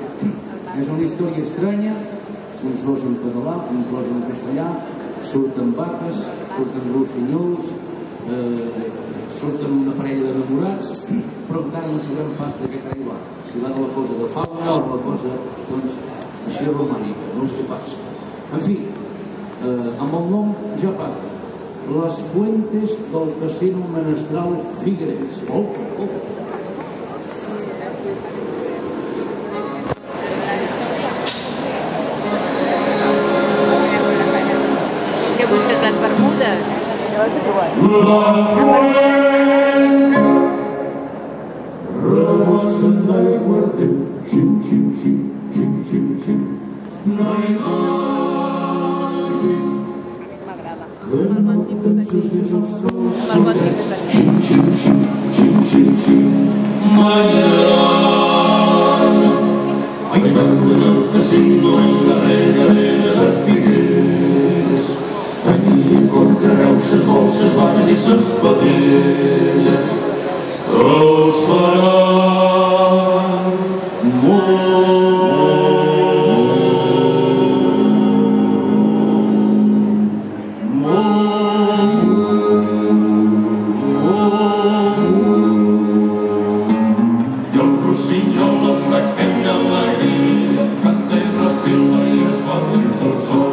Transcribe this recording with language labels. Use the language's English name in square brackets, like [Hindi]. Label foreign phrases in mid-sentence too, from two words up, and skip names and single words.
[Catalan] És una història estranya, un tros en català, un tros en castellà, surten vaques, surten rossinyols, surten una parella d'enamorats, però encara no sabem pas de què carai va. Si va de la cosa de fauna o de la cosa, doncs, així romànica, no sé pas. En fi, amb el nom ja parla. Les Fuentes del Casino Menestral Figueres. [Spanish] ¿Qué buscas, las Bermudas? [Catalan] Rebossen d'aigua ardent, xim, xim, xim, xim, xim, xim. No hi vagis, que no penses els sols solets. Xim, xim, xim, xim, xim, xim. [Spanish] Mañana, bailando en el casino en la regadera de Figueres. [Catalan] Allí encontrareu ses dolces vanes i ses vedelles. Els faran i el rossinyol amb aquella alegria canta i refila i es va dins del sol.